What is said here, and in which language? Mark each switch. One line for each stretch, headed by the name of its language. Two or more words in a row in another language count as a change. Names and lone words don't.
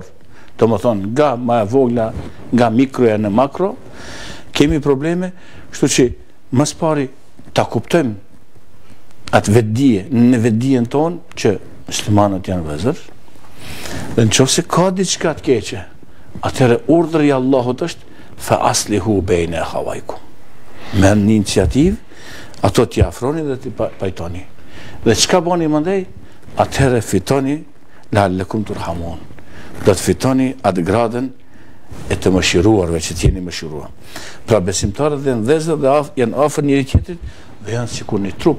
Albanian: Domethënë nga më e vogla, nga mikroja në makro, kemi probleme, kështu që mas pari ta kuptojmë atë vetdije, në vetdijen tonë që muslimanët janë vëllezër. Dhe nëse ka diçka të keqe, atëherë urdhri i Allahut është
Arabic: فأصلحوا بين أخويكم.
Albanian: Me një iniciativë ato t'i afroni dhe t'i pajtoni. Dhe çka bani mëndej, atëherë fitoni
Arabic: لعلكم ترحمون.
Albanian: Do të fitoni atë gradën e të mëshiruarve, që t'jeni mëshiruar. Pra besimtarët dhe vëllezër dhe janë afër njëri tjetrit dhe janë sikur një trup.